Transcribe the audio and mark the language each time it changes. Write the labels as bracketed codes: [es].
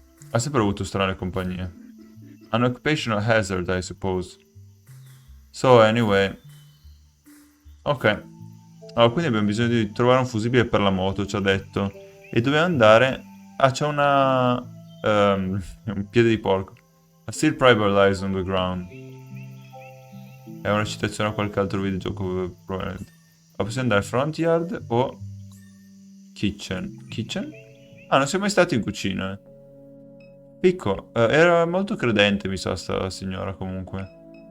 [it] Ha sempre avuto strane compagnie. [en] An occupational hazard, I suppose. So, anyway. Ok. [it] Allora, quindi abbiamo bisogno di trovare un fusibile per la moto, ci ha detto. E dobbiamo andare... Ah, c'è una... un piede di porco. [en] A steel priber lies on the ground. [it] È una citazione a qualche altro videogioco, probabilmente. Ma possiamo andare front yard o... kitchen. Kitchen? Ah, non siamo mai stati in cucina. Picco, era molto credente, mi sa, sta signora comunque.